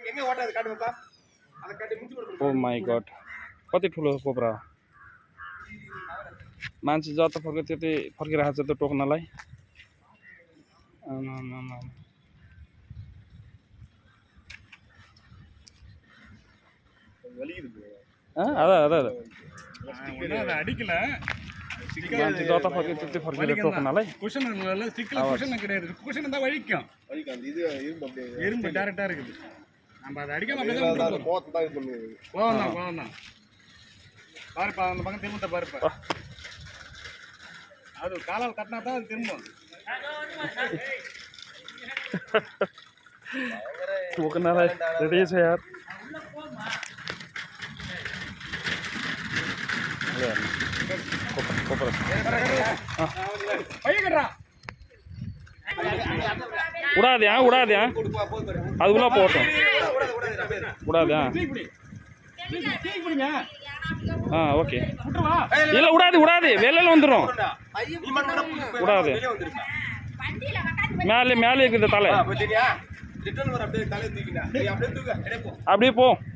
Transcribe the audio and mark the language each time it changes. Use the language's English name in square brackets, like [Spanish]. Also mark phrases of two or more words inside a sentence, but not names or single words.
[English] Oh my God [Nepali] कति ठुलो कोब्रा मान्छे जता फर्क्यो त्यतै फर्किरहेको छ त टोक्नलाई [Tamil] அடிக்கல [Nepali] मान्छे जता फर्क्यो त्यतै फर्केर टोक्नलाई [Tamil] குஷன் இல்ல சிக்கல குஷன் கிடையாது குஷன் தான் வலிக்கும் இது இரும்பு டைரக்டா இருக்குது நம்ம அதை அடிக்காம அப்படியே தான் கோத்து தான் இது பண்ணுது கோவம் பாருப்பா அந்த பக்கம் திரும்ப பாருப்பா அது காலால் கட்டினா தான் அது திரும்பும் [Nepali] टोक्नलाई रेडी छ यार [Hindi] उड़ा दिया [Tamil] அதுக்குள்ள போட்டோம் உடாதே ஓகே இல்ல உடாது வெளியில வந்துரும் உடாது மேலே இருக்குது தலை அப்படியே போ